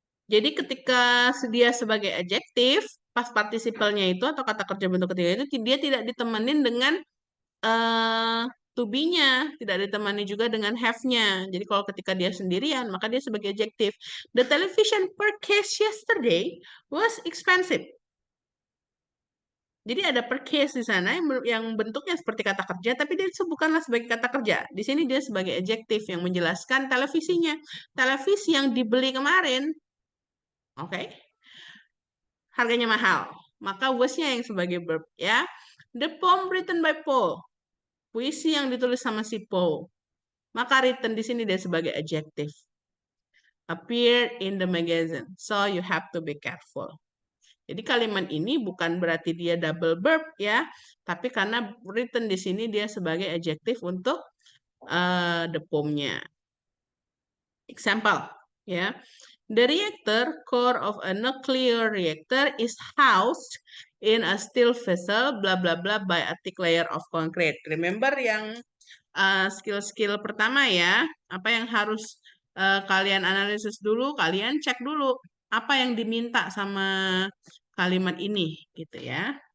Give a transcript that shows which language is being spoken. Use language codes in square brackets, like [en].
[id] Jadi ketika dia sebagai adjektif, past participle-nya itu atau kata kerja bentuk ketiga itu dia tidak ditemenin dengan to be-nya, tidak ditemani juga dengan have-nya. Jadi kalau ketika dia sendirian, maka dia sebagai adjektif. [en] The television purchased yesterday was expensive. [id] Jadi ada purchase di sana yang bentuknya seperti kata kerja, tapi dia bukanlah sebagai kata kerja. Di sini dia sebagai adjektif yang menjelaskan televisinya. Televisi yang dibeli kemarin, oke, harganya mahal. Maka was-nya yang sebagai verb ya. [en] The poem written by Paul. [id] Puisi yang ditulis sama si Paul. Maka written di sini dia sebagai adjective. [en] Appeared in the magazine. So you have to be careful. [id] Jadi kalimat ini bukan berarti dia double verb ya, tapi karena written di sini dia sebagai adjective untuk the poem-nya. [en] Example, ya. The reactor core of a nuclear reactor is housed in a steel vessel, bla bla bla, by a thick layer of concrete. [id] Remember yang skill-skill pertama ya, apa yang harus kalian analisis dulu, kalian cek dulu apa yang diminta sama kalimat ini, gitu ya.